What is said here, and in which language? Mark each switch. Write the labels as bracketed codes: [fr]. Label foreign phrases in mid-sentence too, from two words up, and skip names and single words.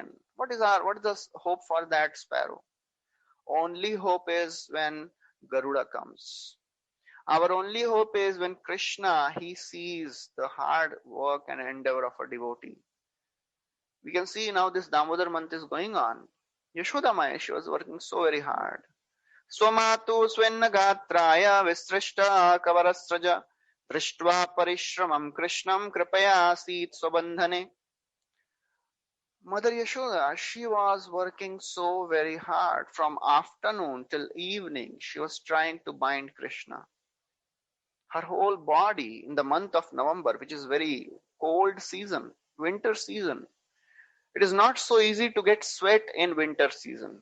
[en] What is the hope for that sparrow? Only hope is when Garuda comes. Our only hope is when Krishna, he sees the hard work and endeavor of a devotee. We can see now this Damodar month is going on. Yashoda Maya, she was working so very hard. [sa] स्वमातु स्वेन्न गात्रय विस्त्रिष्ट कवरस्रज द्रिष्ट्वा परिश्रमम् कृष्णम् कृपया सित् स्वबन्धने. [en] Mother Yashoda, she was working so very hard from afternoon till evening. She was trying to bind Krishna. Her whole body in the month of November, which is very cold season, winter season, It is not so easy to get sweat in winter season.